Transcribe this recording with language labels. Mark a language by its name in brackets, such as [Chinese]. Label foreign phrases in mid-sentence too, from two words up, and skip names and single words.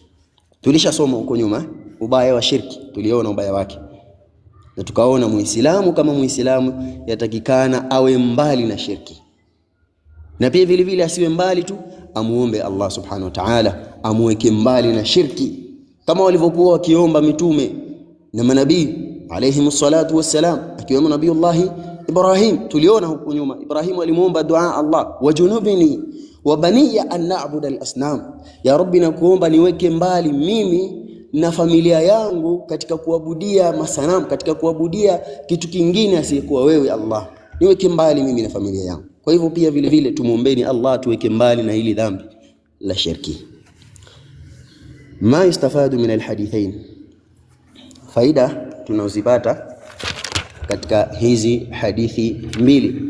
[Swahili] Tulishasoma huko nyuma ubaya wa shirki, tuliona ubaya wake, na tukaona muislamu kama muislamu yatakikana awe mbali na shirki, na pia vile vile asiwe mbali tu, amuombe Allah [Arabic] subhanahu wa ta'ala [Swahili] amuweke mbali na shirki, kama walivyokuwa wakiomba mitume na manabii [Arabic] alayhi salatu wassalam, [Swahili] akiwemo Nabiiullah Ibrahim. Tuliona huko nyuma Ibrahim alimuomba dua Allah, [Arabic] wajunubni wa baniya an na'budu al-asnam, [Swahili] ya rabbi nakuomba niweke mbali mimi na familia yangu katika kuabudia masanamu, katika kuabudia kitu kingine asiyekuwa wewe Allah, niweke mbali mimi na familia yangu. Kwa hivyo pia vile vile tumuombeeni Allah tuweke mbali na hili dhambi la shirki. [Arabic] Ma yustafadu min alhadithain, [Swahili] faida tunazipata katika hizi hadithi mbili.